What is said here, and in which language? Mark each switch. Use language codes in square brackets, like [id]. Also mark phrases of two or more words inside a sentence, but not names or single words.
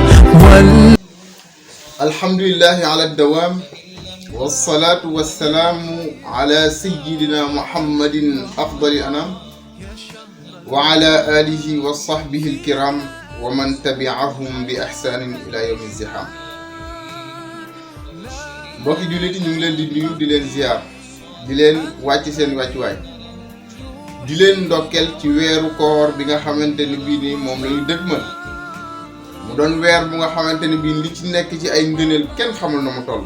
[ar] الحمد لله على الدوام والصلاة والسلام على سيدنا محمد أفضل الأنام وعلى آله وصحبه الكرام ومن تبعهم بإحسان إلى يوم الزحام. [wo] mbokki jullit ñu ngi leen di nuyu di leen ziar di leen wàcc seen wàccuwaay di leen ndokkeel ci weeru koor bi nga xamante ni bii nii moom la ñu dëgmal mu doon weer bu nga xamante ni bii li ci nekk ci ay ngëneel kenn xamul na mu toll.